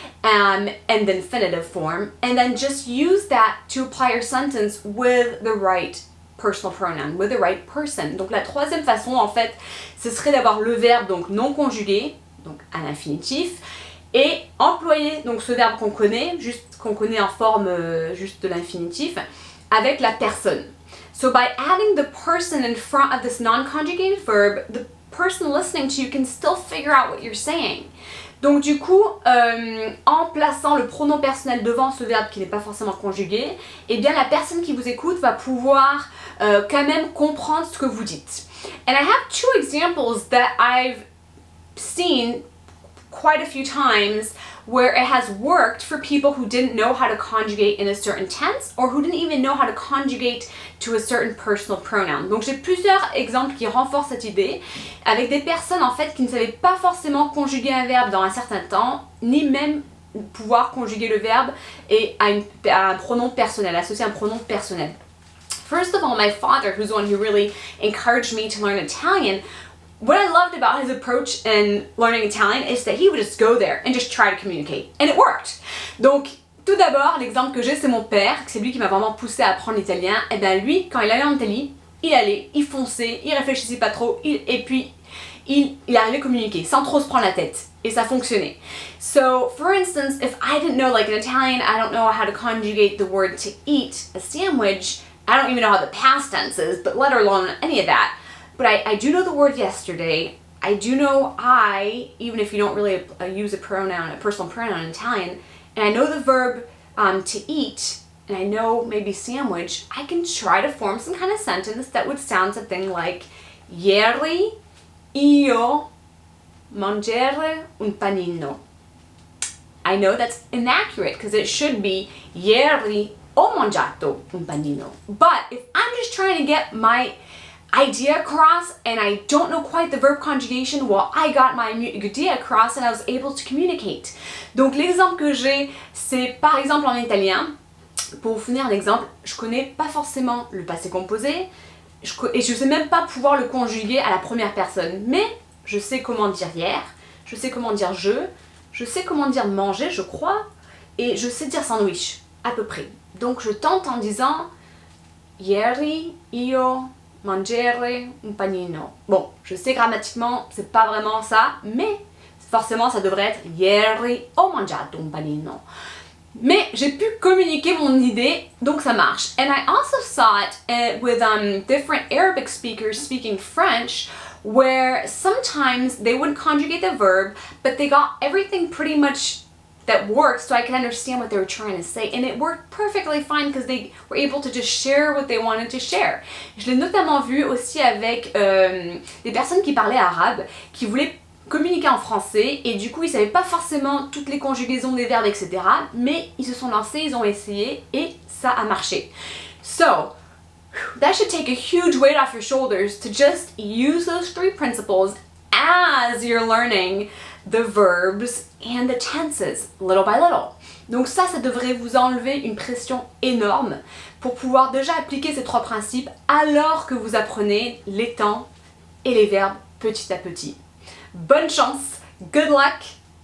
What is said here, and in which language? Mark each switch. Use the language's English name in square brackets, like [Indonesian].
[English] And the infinitive form, and then just use that to apply your sentence with the right personal pronoun, with the right person. [French] Donc la troisième façon en fait, ce serait d'avoir le verbe donc non conjugué, donc à l'infinitif, et employer donc ce verbe qu'on connaît en forme juste de l'infinitif, avec la personne. [English] So by adding the person in front of this non-conjugated verb, the person listening to you can still figure out what you're saying. [French] Donc du coup, en plaçant le pronom personnel devant ce verbe qui n'est pas forcément conjugué, eh bien la personne qui vous écoute va pouvoir quand même comprendre ce que vous dites. [English] And I have two examples that I've seen quite a few times where it has worked for people who didn't know how to conjugate in a certain tense or who didn't even know how to conjugate to a certain personal pronoun. [French] Donc j'ai plusieurs exemples qui renforcent cette idée avec des personnes en fait qui ne savaient pas forcément conjuguer un verbe dans un certain temps, ni même pouvoir conjuguer le verbe et à un pronom personnel, associer un pronom personnel. [English] First of all, my father, who's the one who really encouraged me to learn Italian, what I loved about his approach in learning Italian is that he would just go there and just try to communicate. And it worked. [French] Donc, tout d'abord, l'exemple que j'ai, c'est mon père, c'est lui qui m'a vraiment poussé à apprendre l'italien. Et bien lui, quand il allait en Italie, il allait, il fonçait, il réfléchissait pas trop, et puis il arrivait à communiquer sans trop se prendre la tête. Et ça fonctionnait. [English] So, for instance, if I didn't know, like in Italian, I don't know how to conjugate the word to eat a sandwich, I don't even know how the past tense is, but let alone any of that. But I do know the word yesterday. I do know even if you don't really use a personal pronoun in Italian, and I know the verb to eat, and I know maybe sandwich, I can try to form some kind of sentence that would sound something like [Italian] ieri io mangiare un panino. [English] I know that's inaccurate because it should be [Italian] ieri ho mangiato un panino. [English] But if I'm just trying to get my idea across and I don't know quite the verb conjugation, well, I got my idea across and I was able to communicate. [French] Donc l'exemple que j'ai, c'est par exemple en italien. Pour vous fournir un exemple, je connais pas forcément le passé composé et je sais même pas pouvoir le conjuguer à la première personne. Mais je sais comment dire hier, je sais comment dire je sais comment dire manger, je crois, et je sais dire sandwich, à peu près. Donc je tente en disant [Italian] ieri io mangiare un panino. [French] Bon, je sais grammatiquement, c'est pas vraiment ça, mais forcément ça devrait être [Italian] ieri ho mangiato un panino. [French] Mais j'ai pu communiquer mon idée, donc ça marche. [English] And I also saw it with different Arabic speakers speaking French, where sometimes they wouldn't conjugate the verb, but they got everything pretty much that worked so I could understand what they were trying to say. And it worked perfectly fine because they were able to just share what they wanted to share. [French] Je l'ai notamment vu aussi avec des personnes qui parlaient arabe, qui voulaient communiquer en français et du coup ils savaient pas forcément toutes les conjugaisons des verbes, etc. Mais ils se sont lancés, ils ont essayé et ça a marché. [English] So, that should take a huge weight off your shoulders to just use those 3 principles as you're learning the verbs and the tenses, little by little. [French] Donc ça devrait vous enlever une pression énorme pour pouvoir déjà appliquer ces 3 principes alors que vous apprenez les temps et les verbes petit à petit. Bonne chance, [English] good luck!